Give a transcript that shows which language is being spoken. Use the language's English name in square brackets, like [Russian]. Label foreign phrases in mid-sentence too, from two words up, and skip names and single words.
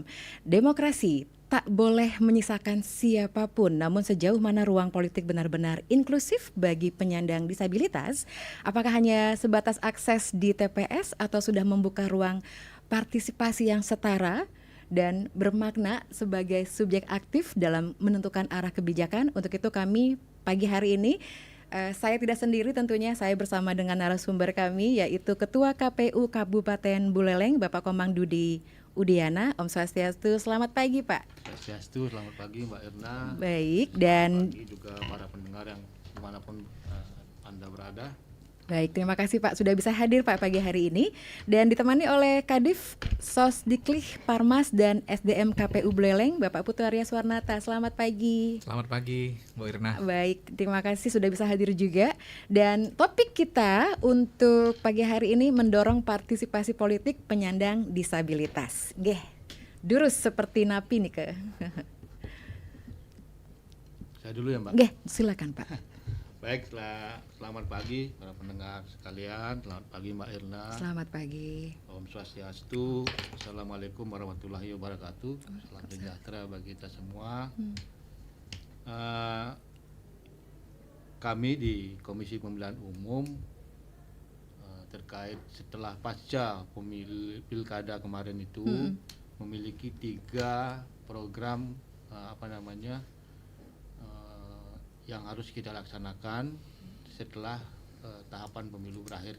[Indonesian] Demokrasi tak boleh menyisakan siapapun, namun sejauh mana ruang politik benar-benar inklusif bagi penyandang disabilitas, apakah hanya sebatas akses di TPS atau sudah membuka ruang partisipasi yang setara dan bermakna sebagai subjek aktif dalam menentukan arah kebijakan? Untuk itu kami pagi hari ini saya tidak sendiri tentunya, saya bersama dengan narasumber kami yaitu Ketua KPU Kabupaten Buleleng Bapak Komang Dudi Udiana. [Balinese] Om Swastiastu, [Indonesian] selamat pagi Pak. Swastiastu, selamat pagi Mbak Irna. Baik, dan pagi juga para pendengar yang dimanapun Anda berada. Baik, terima kasih Pak sudah bisa hadir Pak pagi hari ini dan ditemani oleh Kadif Sosdiklih Parmas dan SDM KPU Buleleng Bapak Putu Arya Swarnata. Selamat pagi. Selamat pagi Bu Irna. Baik, terima kasih sudah bisa hadir juga. Dan topik kita untuk pagi hari ini mendorong partisipasi politik penyandang disabilitas. Geh, durus seperti napi nih ke. Saya dulu ya Mbak. Geh, silakan Pak. Baik, selamat pagi para pendengar sekalian. Selamat pagi Mbak Irna. Selamat pagi. [Balinese] Om Swastiastu. [Arabic] السلام عليكم ورحمة الله وبركاته. [Indonesian] Salam sejahtera bagi kita semua. Kami di Komisi Pemilihan Umum terkait setelah pasca pilkada kemarin itu memiliki 3 program yang harus kita laksanakan setelah tahapan pemilu berakhir.